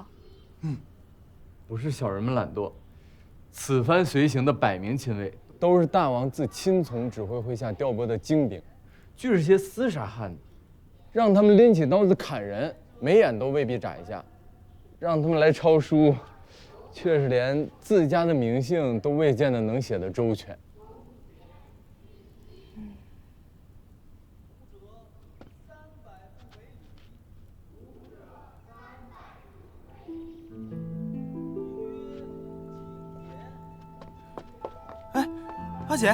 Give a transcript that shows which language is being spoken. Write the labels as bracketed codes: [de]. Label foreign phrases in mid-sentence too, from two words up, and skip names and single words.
[zh] 不是小人們懶惰，此番隨行的100名親衛，都是大王自親從指揮麾下調撥的精兵，俱是些廝殺汉子，讓他們拎起刀子砍人，眉眼都未必眨一下；讓他們來抄書，卻是連自家的名姓都未見得能寫得周全。阿姐，